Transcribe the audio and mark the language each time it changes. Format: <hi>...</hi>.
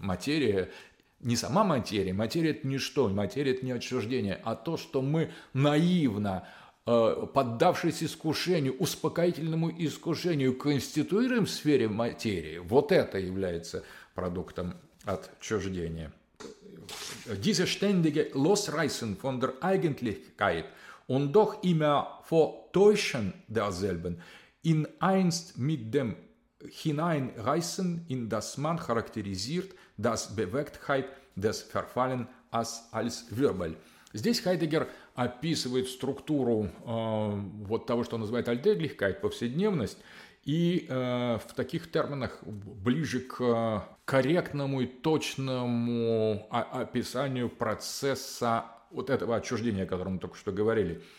<ru>Материя, не сама материя, материя – это ничто, материя – это не отчуждение, а то, что мы наивно, поддавшись искушению, успокоительному искушению, конституируем в сфере материи, вот это является продуктом отчуждения.</ru> <de>«Diese ständige Losreißen von der Eigentlichkeit und doch immer vortäuschen derselben in einst mit dem Hineinreißen in das Man charakterisiert das Bewegtheit des Verfallen als Wirbel».</de> <ru>Здесь Хайдеггер описывает структуру вот того, что называет Alltäglichkeit, повседневность, и в таких терминах ближе к корректному и точному описанию процесса вот этого отчуждения, о котором мы только что говорили.</ru>